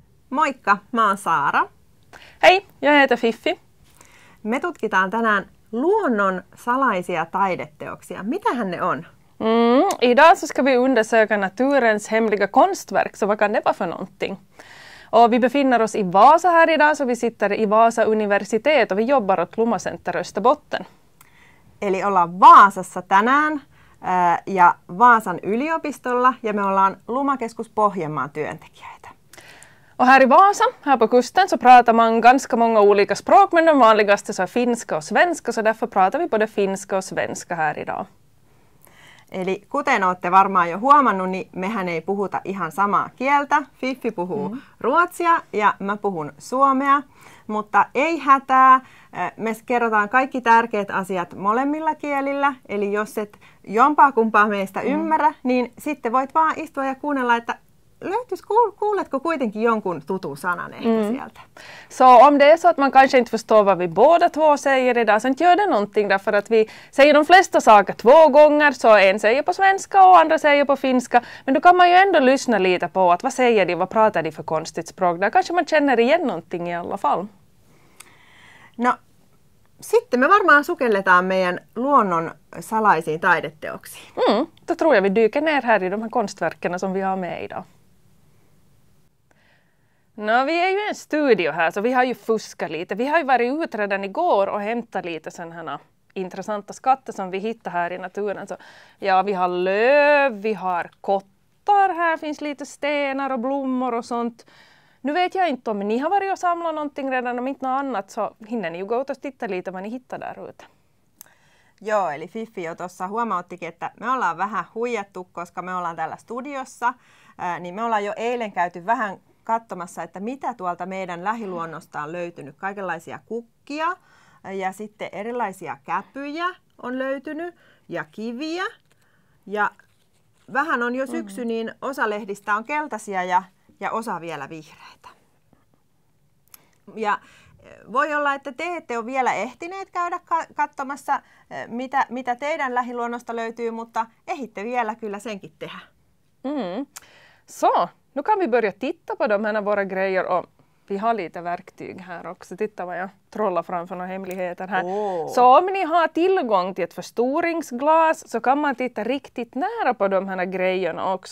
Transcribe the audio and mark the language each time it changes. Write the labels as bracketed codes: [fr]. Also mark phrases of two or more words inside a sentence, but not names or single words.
[fi] Moikka, mä oon Saara. [sv] Hej, jag heter Fiffi. [fi] Me tutkitaan tänään luonnon salaisia taideteoksia. Mitähän ne on? [sv] Idag så ska vi undersöka naturens hemliga konstverk, så vad kan det vara för någonting? Och vi befinner oss i Vasa här idag, så vi sitter i Vasa universitet och vi jobbar åt Lummacenter Österbotten. [fi] Eli ollaan Vaasassa tänään ja Vaasan yliopistolla ja me ollaan Lumakeskus Pohjanmaan työntekijöitä. [sv] Och här i Vasa, här på kusten, så pratar man ganska många olika språk, men de vanligaste så är finska och svenska, så därför pratar vi både finska och svenska här idag. [fi] Eli kuten olette varmaan jo huomannut, niin mehän ei puhuta ihan samaa kieltä. Fiffi puhuu ruotsia ja mä puhun suomea, mutta ei hätää. Me kerrotaan kaikki tärkeät asiat molemmilla kielillä, eli jos et jompaa kumpaa meistä ymmärrä, niin sitten voit vaan istua ja kuunnella, että kuuletko kuitenkin jonkun tutun sanan ehkä sieltä? [sv] Så om det är så att man kanske inte förstår vad vi båda två säger idag, så inte gör det någonting, därför att vi säger de flesta saker två gånger, så en säger på svenska och andra säger på finska, men då kan man ju ändå lyssna lite på att vad säger de, vad pratar de för konstigt språk, där kanske man känner igen någonting i alla fall. [fi] No, sitten me varmaan sukelletaan meidän luonnon salaisiin taideteoksiin. [sv] Då tror jag vi dyker ner här i de här konstverken som vi har med idag. No, vi är ju en studio här, så vi har ju fuskat lite. Vi har ju varit ute redan igår och hämtat lite sådana här intressanta skatter som vi hittar här i naturen. Så, ja, vi har löv, vi har kottar, här finns lite stenar och blommor och sånt. Nu vet jag inte om ni har varit och samlat någonting redan, om inte något annat, så hinner ni ju gå ut och titta lite vad ni hittar där ute. [fi] Joo, eli Fiffi jo tuossa huomauttikin, että me ollaan vähän huijattu, koska me ollaan täällä studiossa, niin me ollaan jo eilen käyty vähän katsomassa, että mitä tuolta meidän lähiluonnosta on löytynyt. Kaikenlaisia kukkia ja sitten erilaisia käpyjä on löytynyt ja kiviä. Ja vähän on jo syksy, niin osa lehdistä on keltaisia ja osa vielä vihreitä. Ja voi olla, että te ette ole vielä ehtineet käydä katsomassa, mitä teidän lähiluonnosta löytyy, mutta ehitte vielä kyllä senkin tehdä. [sv] Så, nu kan vi börja titta på de här våra grejer, och vi har lite verktyg här också. Titta vad jag trollar framför några hemligheter här. Så om ni har tillgång till ett förstoringsglas så kan man titta riktigt nära på de här grejerna också.